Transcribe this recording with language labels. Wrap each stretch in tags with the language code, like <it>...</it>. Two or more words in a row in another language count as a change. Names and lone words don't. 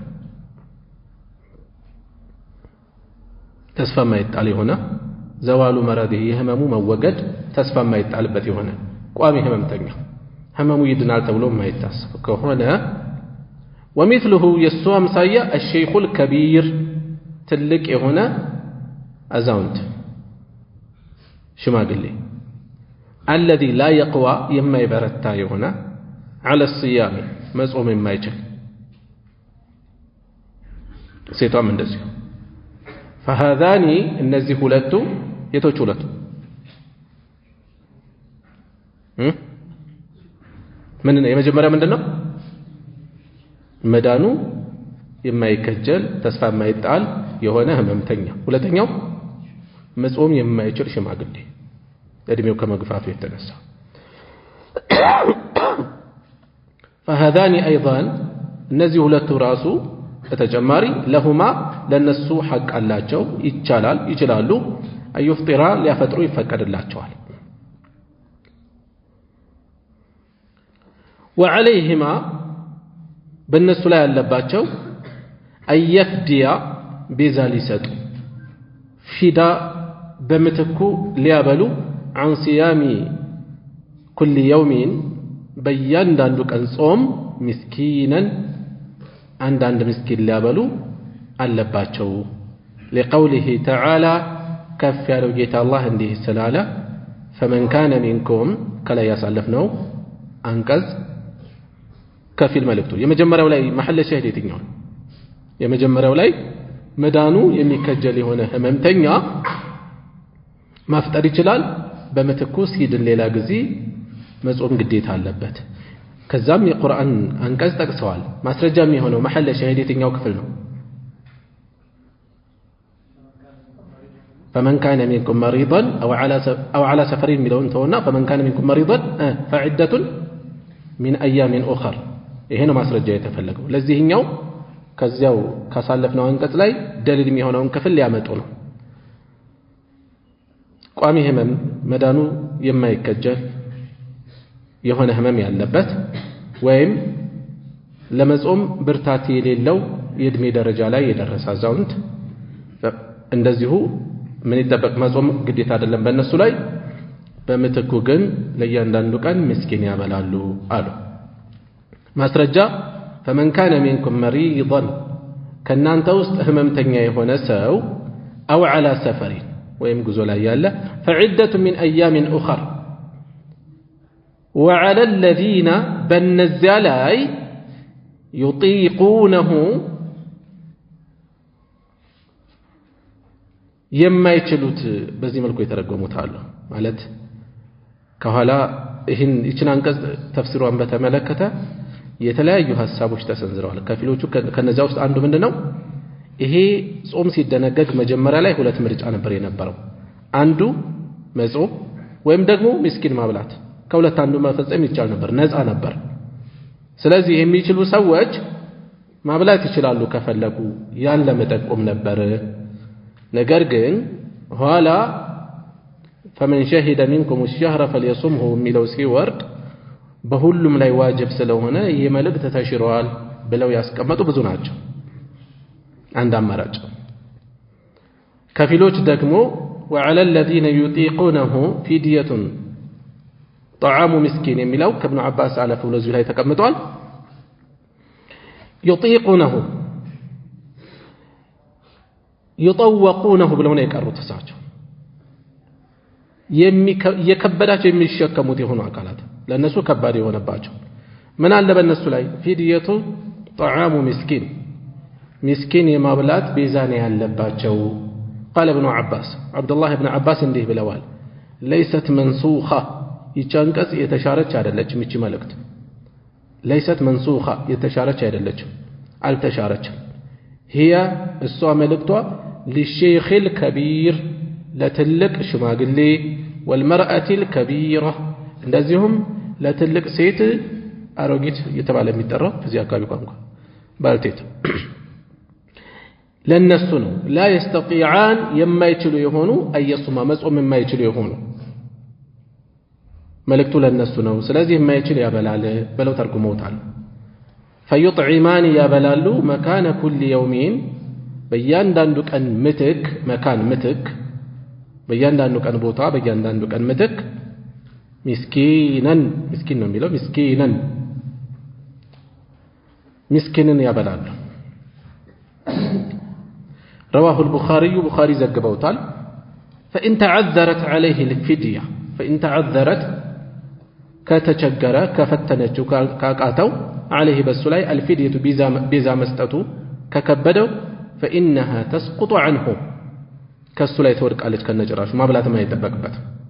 <am>ተስፋ የማይጣል የሆነ</am> <ar>زوال مرضه</ar> <am>የህመሙ መወገድ ተስፋ የማይጣልበት የሆነ ቋሚ ህመምተኛ ህመሙ ይድናል ተብሎ የማይታሰብ ከሆነ ومثله የሱ አምሳያ</am> <ar>الشيخ الكبير</ar> <am>ትልቅ የሆነ አዛውንት ሽማግሌ</am> <ar>الذي لا يقوى</ar> <am>የማይበረታ የሆነ</am> <ar>على الصيام</ar> <am>መጾም የማይችል ሴቷም እንደዚህ فهذان እነዚህ ሁለቱ የቶች ሁለቱ ምን ነው የመጀመሪያ ምንድነው መዳኑ የማይከጀል ተስፋ የማይጣል የሆነ ህመምተኛ ሁለተኛው መጾም የማይችል ሽማግሌ እድሜው ከመግፋቱ የተነሳ</am> <ar>فهذان ايضا</ar> <am>እነዚህ ሁለቱ ራሱ በተጨማሪ ለሁማ ለነሱ ሐቅ አላቸው ይችላሉ አይፍጥራ ሊያፈጥሩ ይፈቀድላቸዋል وعليهما በእነሱ ላይ ያለባቸው አየፍዲያ ቤዛ ሊሰጡ ፊዳ በምትኩ ሊያበሉ</am> <ar>عن صيام كل</ar> <am>يوم በእያንዳንዱ ቀን ጾም ምስኪነን አንዳንድ ምስኪን ሊያበሉ አለባቸው</am> <ar>لقوله تعالى</ar> <am>ከፍ ያለው ጌታ አላህ እንዲህ ስላለ</am> <ar>فمن كان منكم</ar> <am>ከላይ ያሳለፍነው አንቀጽ ከፊል መልእክቱ የመጀመሪያው ላይ መሐለ ሸሂድ የትኛው የመጀመሪያው ላይ መዳኑ የሚከጀል የሆነ ህመምተኛ ማፍጠር ይችላል በመተኩ ሲድን ሌላ ጊዜ መጾም ግዴታ አለበት ከዛም የቁርአን አንቀጽ ጠቅሰዋል ማስረጃም የሆነው መሐለ ሸሂድ የትኛው ክፍል ነው</am> <ar>فمن كان منكم مريضا أو على سفر</ar> <am>የሚለውን ተውና</am> <ar>فمن كان منكم مريضا فعدة من أيام أخر</ar> <am>ይሄ ነው ማስረጃ የተፈለገው ለዚህኛው ከዚያው ካሳለፍነው አንቀጽ ላይ ደሊል የሚሆነውን ክፍል ሊያመጡ ነው ቋሚ ህመም መዳኑ የማይከጀል የሆነ ህመም ያለበት ወይም ለመጾም ብርታት የሌለው የእድሜ ደረጃ ላይ የደረሰ አዛውንት እንደዚሁ ምን ይጠበቅ መጾም ግዴታ አይደለም በእነሱ ላይ በመተኩ ግን ለእያንዳንዱ ቀን ምስኪን ያበላሉ አሉ ማስረጃ</am> <ar>فمن كان منكم مريضا</ar> <am>ከናንተ ውስጥ ህመምተኛ የሆነ ሰው</am> <ar>أو على سفر</ar> <am>ወይም ጉዞ ላይ ያለ</am> <ar>فعدة من أيام أخر وعلى الذين</ar> <am>በነዚያ ላይ يطيقونه የማይችሉት በዚህ መልኩ የተረጎሙት አሉ ማለት ከኋላ ይህን አንቀጽ ተፍሲሩን በተመለከተ የተለያዩ ሐሳቦች ተሰንዝረዋል ከፊሎቹ ከነዚያ ውስጥ አንዱ ምንድነው ይሄ ጾም ሲደነገግ መጀመሪያ ላይ ሁለት ምርጫ ነበር የነበረው አንዱ መጾም ወይም ደግሞ ምስኪን ማብላት ከሁለት አንዱ መፈጸም ይቻል ነበር ነፃ ነበር ስለዚህ የሚችሉ ሰዎች ማብላት ይችላሉ ከፈለጉ ያን ለመጠቆም ነበር ነገር ግን ኋላ</am> <ar>فمن شهد منكم الشهر فليصمه</ar> <am>የሚለው ሲወርድ በሁሉም ላይ ዋጅብ ስለሆነ ይሄ መልእክት ተሽሯል ብለው ያስቀመጡ ብዙ ናቸው አንድ አማራጭ ከፊሎች ደግሞ</am> <ar>وعلى الذين يطيقونه فدية طعام مسكين</ar> <am>የሚለው ከኢብኑ አባስ አለፈ ብሎ እዚህ ላይ ተቀምጧል</am> <ar>يطيقونه يطوقونه</ar> <am>ብለው ነው የቀሩት እሳቸው የከበዳቸው የሚሸከሙት የሆኑ አካላት ለነሱ ከባድ የሆነባቸው ምን አለ በእነሱ ላይ ፊድየቱ</am> <ar>طعام مسكين مسكين</ar> <am>የማብላት ቤዛኔ ያለባቸው</am> <ar>قال ابن عباس عبد الله بن عباس</ar> <am>እንዲህ ብለዋል</am> <ar>ليست منسوخة</ar> <am>ይቻንቀጽ የተሻረች አይደለችም እቺ መልእክት</am> <ar>ليست منسوخة</ar> <am>የተሻረች አይደለችም አልተሻረችም هي እሷ መልእክቷ</am> <ar>للشيخ الكبير</ar> <am>ለትልቅ ሽማግሌ</am> <ar>والمرأة الكبيرة</ar> <am>እንደዚሁም ለትልቅ ሴት አሮጊት የተባለ የሚጠራው በዚህ አካባቢ ቋንቋ ባልቴት ለነሱ ነው</am> <ar>لا يستطيعان</ar> <am>የማይችሉ የሆኑ አየሱማ መጾም የማይችሉ የሆኑ መልእክቱ ለነሱ ነው ስለዚህ የማይችል ያበላል ብለው ተርጉመውታል فيطعمان ያበላሉ</am> <ar>مكان كل يوم</ar> <am>በእያንዳንዱ ቀን ምትክ መካን ምትክ በእያንዳንዱ ቀን ቦታ በእያንዳንዱ ቀን ምትክ ምስኪናን ምስኪን ነው የሚለው ምስኪናን ምስኪንን ያበላሉ</am> <ar>رواه البخاري بخاري</ar> <am>ዘግበውታል</am> <ar>فإن تعذرت عليه الفدية فإن تعذرت</ar> <am>ከተቸገረ ከፈተነችው ካቃተው عليه በሱ ላይ الفدية ቤዛ መስጠቱ ከከበደው</am> <ar>فإنها تسقط عنه</ar> <am>ከሱ ላይ ተወድቃለች ከነጭራሹ ማብላትም አይጠበቅበትም</am>